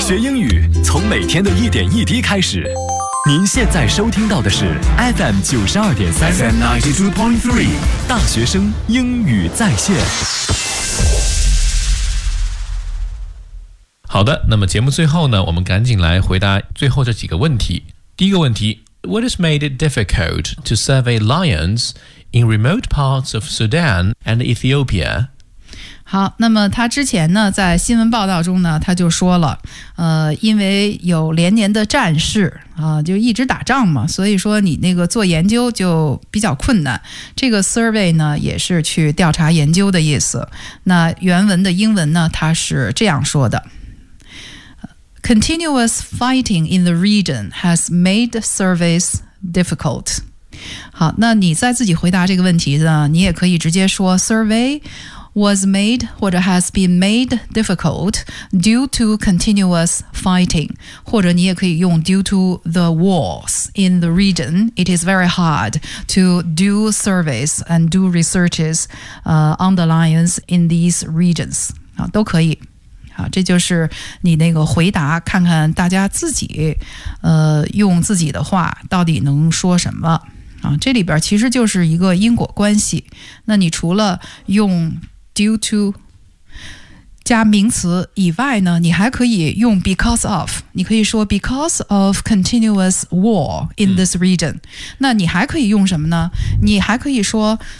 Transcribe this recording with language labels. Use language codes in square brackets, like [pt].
[zh] 学英语从每天的一点一滴开始。您现在收听到的是 FM92.3 FM92.3 大学生英语在线。好的，那么节目最后呢，我们赶紧来回答最后这几个问题。第一个问题， [en] What has made it difficult to survey lions in remote parts of Sudan and Ethiopia? [zh] 好，那么他之前呢在新闻报道中呢他就说了因为有连年的战事就一直打仗嘛，所以说你那个做研究就比较困难。这个 survey 呢也是去调查研究的意思。那原文的英文呢他是这样说的。 [en] Continuous fighting in the region has made surveys difficult. [zh] 好，那你在自己回答这个问题呢，你也可以直接说 [en] survey was made [zh] 或者 [en] has been made difficult due to continuous fighting, [zh] 或者你也可以用 [en] due to the wars in the region. It is very hard to do surveys and do researches, on the lions in these regions. [zh] 好，都可以。好，这就是你那个回答，看看大家自己用自己的话到底能说什么啊。这里边其实就是一个因果关系，那你除了用 due to 加名词以外呢，你还可以用 [en] because of， 你可以说 because of continuous war in this region、 [zh] 嗯、那你还可以用什么呢，你还可以说